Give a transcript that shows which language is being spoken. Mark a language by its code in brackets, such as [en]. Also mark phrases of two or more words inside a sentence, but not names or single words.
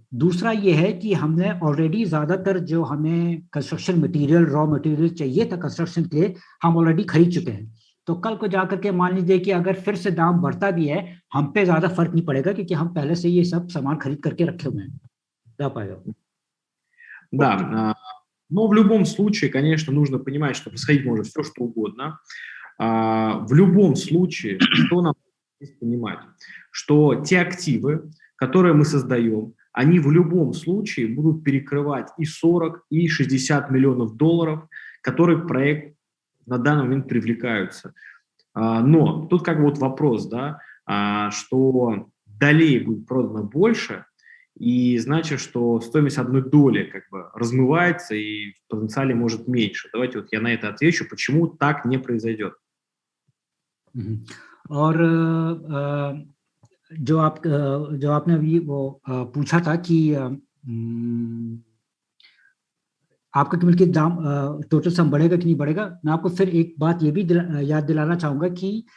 [hi] दूसरा ये है कि हमने ऑलरेडी ज्यादातर जो हमें [en] construction material, raw material [hi] चाहिए था कंस्ट्रक्शन के लिए, हम ऑलरेडी खरीद चुके हैं। तो कल को जाकर के मान लीजिए कि अगर फिर से दाम बढ़ता भी है, हम पे ज्यादा फर्क नहीं पड़ेगा, क्योंकि हम पहले से ये सब सामान खरीद करके रखे हुए हैं। [ru] Да, Павел. Да, но в любом случае, конечно, нужно понимать, что происходить может все, что угодно. В любом случае, что нам здесь понимать? Что те активы, которые мы создаем, они в любом случае будут перекрывать и 40, и 60 миллионов долларов, которые в проект на данный момент привлекаются. Но тут как бы вот вопрос, да, что долей будет продано больше, и значит, что стоимость одной доли как бы размывается и в потенциале может меньше. Давайте вот я на это отвечу, почему так не произойдет. [hi] और जो आपने अभी वो पूछा था कि आपका कीमत के दाम [en] total sum [hi] बढ़ेगा कि नहीं बढ़ेगा, मैं आपको फिर एक बात ये भी याद दिलाना चाहूँगा कि